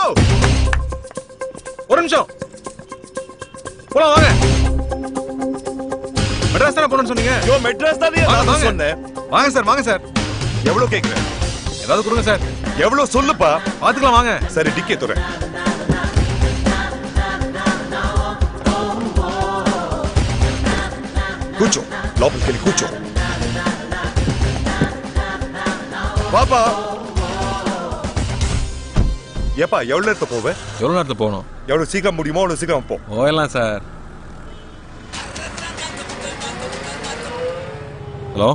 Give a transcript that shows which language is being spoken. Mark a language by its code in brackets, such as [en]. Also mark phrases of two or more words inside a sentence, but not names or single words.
[ta] ஒரு நிமிஷம். போலாம் வாங்க. மெட்ராஸ் தானே போறேன்னு சொன்னீங்க? யோ மெட்ராஸ் தானே நான் சொன்னேன். வாங்க சார் வாங்க சார். எவ்வளவு கேக்குறேன்? ஏதாவது கொடுங்க சார். எவ்வளவு சொல்லுப்பா. பாத்துக்கலாம் வாங்க. சரி டிக்கெட் தரேன். [te] కూర్చో లోపలికి వెళ్ళి కూర్చో. [ta] பாப்பா ஏப்பா எவ்வளவு நேரத்தை போவே? எவ்வளவு நேரத்துல போகணும்? எவ்வளவு சீக்கிரம் முடியுமோ அவ்வளவு சீக்கிரம் போ. போயிடலாம் சார். ஹலோ